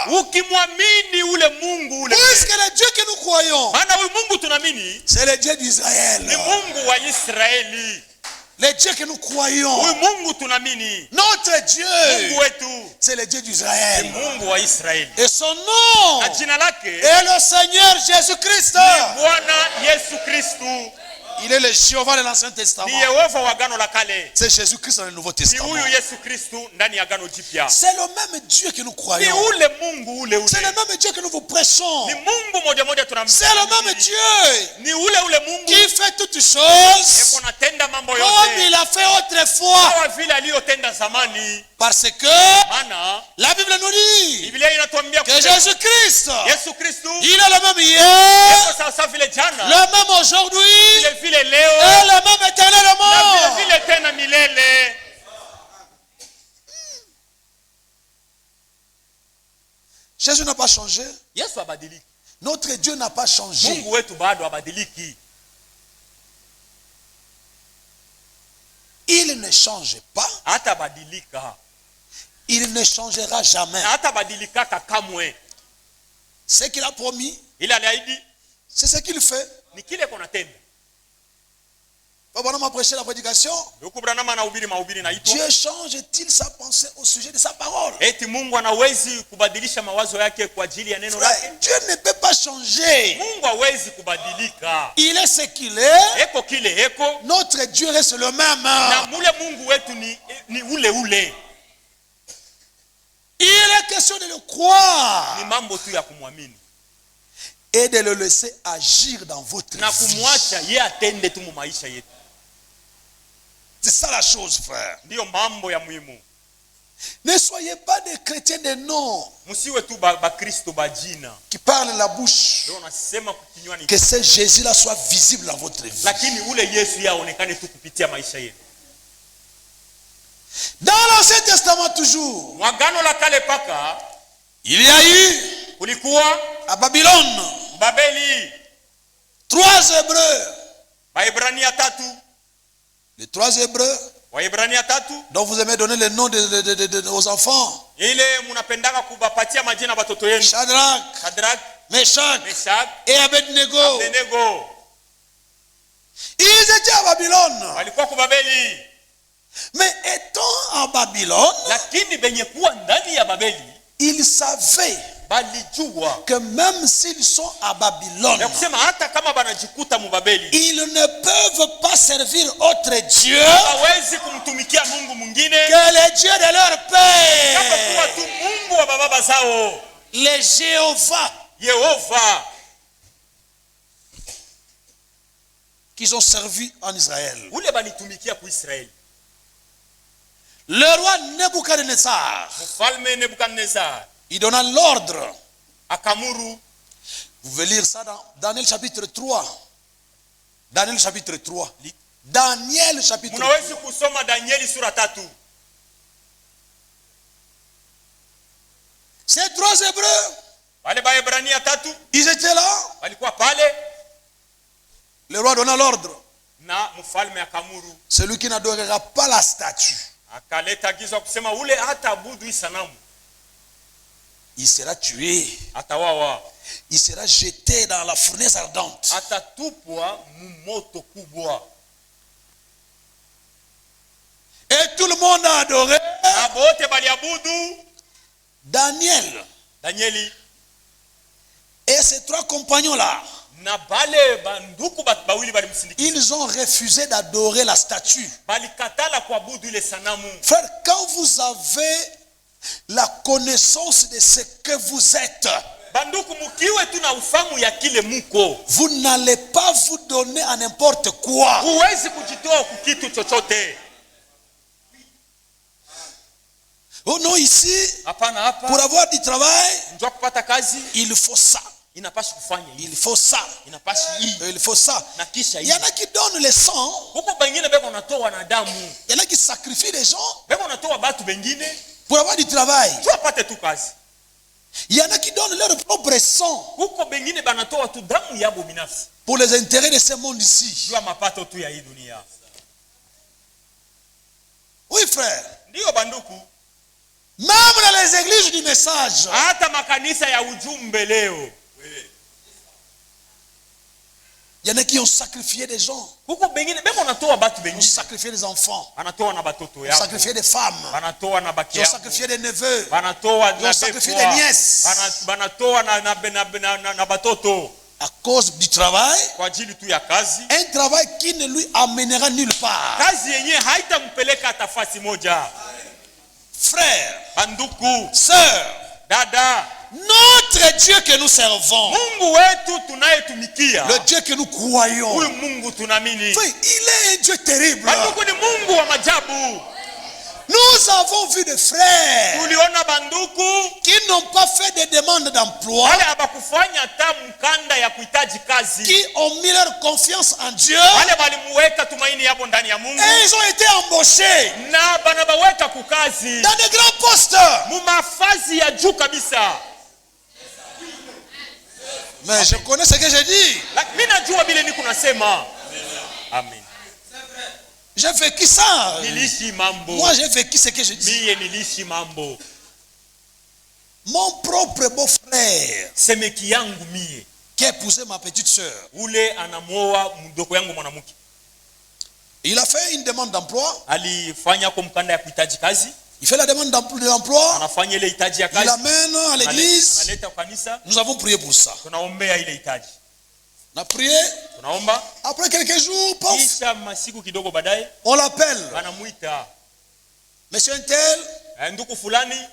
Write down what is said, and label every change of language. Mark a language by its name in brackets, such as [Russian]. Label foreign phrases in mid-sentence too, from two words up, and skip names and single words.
[Swahili] Ukimwamini ule Mungu ule. [French] puisque le Dieu que nous croyons, [Swahili] Maana huyu Mungu tunamini [French] c'est le Dieu d'Israël. [Swahili] ni Mungu wa Israeli. [French] Le Dieu que nous croyons, [Swahili] Huyu Mungu tunamini, [French] notre [Swahili] Mungu [French] Dieu, [Swahili] wetu [French] c'est le Dieu [Swahili] ni [French] d'Israël. [Swahili] Mungu wa Israeli. [French] Et son nom [Swahili] Na jina lake [French] est le Seigneur Jésus-Christ. [Swahili] ni Bwana Yesu Kristu. [French] Il est le Jéhovah de l'Ancien [Swahili] Ni [French] Testament. [Swahili] Yehova wa Agano la Kale. [French] C'est Jésus-Christ dans le Nouveau [Swahili] Ni [French] Testament. [Swahili] huyu Yesu Kristu ndani ya Agano Jipya. [French] C'est le même Dieu que nous [Swahili] Ni [French] croyons. [Swahili] ule Mungu ule [French] C'est le [Swahili] ule. [French] même Dieu que nous vous prêchons. [Swahili] Ni Mungu moja moja [French] C'est le même [Swahili] tunamjua. [French] Dieu [Swahili] Ni ule Mungu [French] qui fait toutes choses [Swahili] eko natenda mambo [French] comme [Swahili] yote [French] il a fait autrefois. [Swahili] sawa vile aliyotenda zamani. [French] Parce que [Swahili] Maana [French] la Bible nous dit [Swahili] Biblia inatuambia [French] que [Swahili] kusema, [French] Jésus-Christ, [Swahili] Yesu Kristu [French] il est le même hier, [Swahili] eko sawa sawa vile jana, [French] le même aujourd'hui, [Swahili] vile vile [French] et [Swahili] leo [French] le même [Swahili] na [French] éternellement. [Swahili] vile vile tena milele. [French] Jésus n'a pas changé. [Swahili] Yesu abadiliki. [French] Notre Dieu n'a pas changé. [Swahili] Mungu wetu bado abadiliki. [French] Il ne change pas. [Swahili] Hata badilika. [French] Il ne changera jamais. [Swahili] Na hata badilika kamwe. [French] Ce qu'il a promis, [Swahili] Ile aliahidi [French] c'est ce qu'il fait. [Swahili] ni kile konatenda. [French] Papa m'a prêché la prédication. [Swahili] Ndugu Branham anahubiri mahubiri naitwa [French] Dieu change-t-il sa pensée au sujet de sa parole? [Swahili] eti Mungu anawezi kubadilisha mawazo yake kwa ajili ya neno lake? [French] Dieu ne peut pas changer. [Swahili] Mungu hawezi kubadilika. [French] Il est ce qu'il est. [Swahili] Eko kile eko [French] Notre Dieu reste le même. [Swahili] na mule Mungu wetu ni ule ule. [French] Il est question de le croire [Swahili] Ni mambo tu ya kumwamini [French] et de le laisser agir dans votre [Swahili] na [French] vie. [Swahili] kumwacha yeye atende tu mu maisha yetu. [French] C'est ça la chose, frère. [Swahili] Ndiyo mambo ya muhimu. [French] Ne soyez pas des chrétiens de nom [Swahili] Msiwe tu ba Kristo ba jina. [French] qui parlent la bouche. [Swahili] Ndio nasema kukinywani. [French] Que ce Jésus-là soit visible dans votre vie. [Swahili] Lakini ule Yesu yaonekane tu kupitia maisha yetu. [French] Dans l'Ancien Testament toujours, [Swahili] Mwagano la kale paka [French] il y a eu [Swahili] kulikuwa [French] à Babylone [Swahili] Babeli [French] 3 Hébreux. [Swahili] Waebrania 3. [French] Les 3 Hébreux [Swahili] Waebrania 3. [French] dont vous aimez donner les noms aux enfants. [Swahili] Ile munapendaka kubapatia majina batoto yenu. [French] Shadrach, Meshach et Abednego. [Swahili] Abednego. [French] Ils étaient à Babylone. [Swahili] Walikuwa ku Babeli. [French] Mais étant à Babylone, [Swahili] Lakini benye kuwa ndani ya Babeli, [French] ils savaient [Swahili] balijua [French] que même s'ils sont à Babylone, [Swahili] ya kusema hata kama banajikuta mu Babeli, [French] ils ne peuvent pas servir autre Dieu [Swahili] hawezi kumtumikia Mungu mwingine [French] que le Dieu de leur [Swahili] kama kuwa [French] père, [Swahili] tu Mungu wa baba zao, [French] le Jéhovah, [Swahili] Yehova, [French] qu'ils ont servi en Israël. [Swahili] ule banitumikia ku Israeli. [French] Le roi Nebuchadnezzar, [Swahili] Mfalme Nebukadnezar [French] il donna l'ordre. [Swahili] akamuru. [French] Vous pouvez lire ça dans Daniel chapitre 3. Daniel chapitre 3. Daniel chapitre 3. [Swahili] Munawezi kusoma Danieli sura 3. [French] Ces 3 Hébreux, [Swahili] Wale Waebrania 3 [French] ils étaient là. [Swahili] walikuwa pale [French] Le roi donna l'ordre. [Swahili] na mfalme akamuru. [French] Celui qui n'adorera pas la statue, [Swahili] Akaleta agizo kusema ule hata abudu hii sanamu [French] il sera tué. [Swahili] atawawa, [French] Il sera jeté dans la fournaise ardente. [Swahili] atatupwa mumoto kubwa. [French] Et tout le monde a adoré [Swahili] Na bote baliabudu [French] Daniel. [Swahili] Danieli [French] Et ces 3 compagnons-là, [Swahili] na bale banduku bawili balimsindikiza, [French] ils ont refusé d'adorer la statue. [Swahili] balikatala kuabudu ile sanamu. [French] Frère, quand vous avez la connaissance de ce que vous êtes, [Swahili] Banduku mukiwe tu na ufamu ya kile muko, [French] vous n'allez pas vous donner à n'importe quoi. [Swahili] huwezi kujitoa kukitu chochote. [French] Oh non, ici, [Swahili] Hapana, hapa [French] pour avoir du travail, [Swahili] njoo kupata kazi [French] il faut ça. [Swahili] inapaswa kufanya hivi, [French] Il faut ça. [Swahili] inapaswa hii [French] Il faut ça. [Swahili] na kisha [French] Il y [Swahili] hii. [French] en a qui donnent le sang. [Swahili] Huko bengine beko natoa na damu, [French] Il y en a qui sacrifient les gens [Swahili] beko natoa batu bengine [French] pour avoir du travail. [Swahili] tu apate tu kazi. [French] Il y en a qui donnent leur propre sang [Swahili] Huko bengine banatoa tu damu yabo binafsi [French] pour les intérêts de ce monde ici. [Swahili] jua mapato tu ya hii dunia. [French] Oui, frère. [Swahili] Ndiyo banduku, [French] Même dans les églises du message, [Swahili] hata makanisa ya ujumbe leo [French] il y en a qui ont sacrifié des gens, [Swahili] huko bengine beko natoa batu [French] ont [Swahili] bengine, [French] sacrifié des enfants, [Swahili] banatoa na batoto [French] ont [Swahili] yao, [French] sacrifié des femmes, [Swahili] banatoa na baki [French] ils ont [Swahili] yao, [French] sacrifié des neveux, [Swahili] banatoa [French] ils [Swahili] na [French] ont sacrifié [Swahili] bepwa, [French] des nièces [Swahili] banatoa na batoto [French] à cause du travail. [Swahili] kwa ajili tu ya kazi. [French] Un travail qui ne lui amènera nulle part. [Swahili] Kazi yenye haitampeleka hata fasi moja. [French] Frère, [Swahili] Banduku, [French] sœur, [Swahili] dada, [French] notre Dieu que nous servons, [Swahili] Mungu wetu tunayetumikia, [French] le Dieu que nous croyons, [Swahili] huyu Mungu tunamini, [French] frère, il est un Dieu terrible. [Swahili] banduku ni Mungu wa majabu. [French] Nous avons vu des frères [Swahili] Tuliona banduku [French] qui n'ont pas fait de demande d'emploi, [Swahili] wale abakufanya hata mkanda ya kuhitaji kazi, [French] qui ont mis leur confiance en Dieu, [Swahili] wale balimuweka tumaini yabo ndani ya Mungu [French] et ils ont été embauchés [Swahili] na banabaweka kukazi [French] dans de grands postes. [Swahili] mu mafazi ya juu kabisa. [French] Mais je connais ce que je dis. [Swahili] Mimi najua vile niko nasema. [French] Amen. J'ai vécu ça. [Swahili] Nilishi mambo. [French] Moi, j'ai vécu ce que je dis. [Swahili] Mie nilishi mambo. [French] Mon propre beau-frère [Swahili] Semeki yangu mie, [French] qui a épousé ma petite sœur, [Swahili] ule anamuoa mdogo yangu mwanamke, [French] il a fait une demande d'emploi. [Swahili] alifanya kwa mkanda ya kuhitaji kazi, [French] Il fait la demande d'emploi. [Swahili] anafanya ile hitaji ya [French] Il [Swahili] kazi, [French] l'amène à l'église. [Swahili] analeta kwa kanisa, [French] Nous avons prié pour ça. [Swahili] tunaombea ile hitaji, [French] On a prié. [Swahili] tunaomba. [French] Après quelques jours, pof, [Swahili] Kisha masiku kidogo baadaye [French] on l'appelle. [Swahili] wanamuita, [French] Monsieur Intel, [Swahili] ndugu fulani,